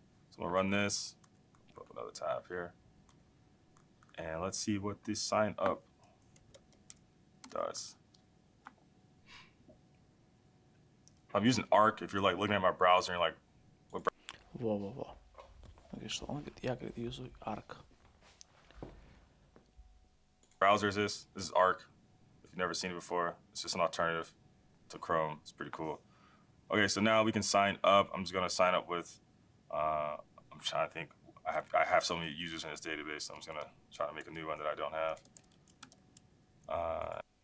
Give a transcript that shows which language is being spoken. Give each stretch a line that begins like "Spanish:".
English: So I'm gonna run this, put up another tab here. And let's see what this sign up does. I'm using Arc. If you're like looking at my browser and you're like, what
Russian: Во-во-во. Говорит, что он говорит, я, говорит, юзаю Arc.
English: browser is this? This is Arc. If you've never seen it before, it's just an alternative to Chrome. It's pretty cool. Okay, so now we can sign up. I'm just gonna sign up with, I'm trying to think. I have so many users in this database, so I'm just gonna try to make a new one that I don't have.